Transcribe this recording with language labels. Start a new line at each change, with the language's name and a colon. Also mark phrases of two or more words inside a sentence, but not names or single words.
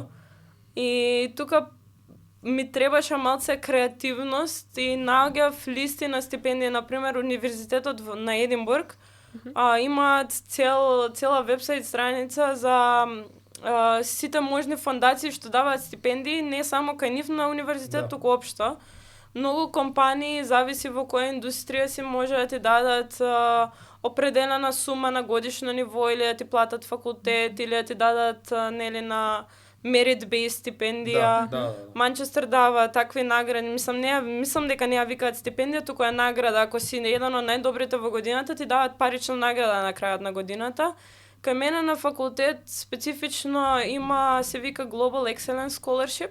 Macedonian: И тука ми требаше малце креативност и наоѓав листи на стипендии, например универзитетот на Единбург, имаат цела вебсайт страница за сите можни фондации што даваат стипендии, не само кај нив на универзитет, туку општо. Многу компании, зависи во која индустрија си, може да ти дадат определена сума на годишно ниво, или да ти платат факултет, или да ти дадат нели на merit-based стипендија. Манчестер дава такви награди. Мислам дека не ја викаат стипендија, туку е награда. Ако си еден од најдобрите во годината, ти дават парична награда на крајот на годината. Кај мене на факултет специфично има, се вика Global Excellence Scholarship.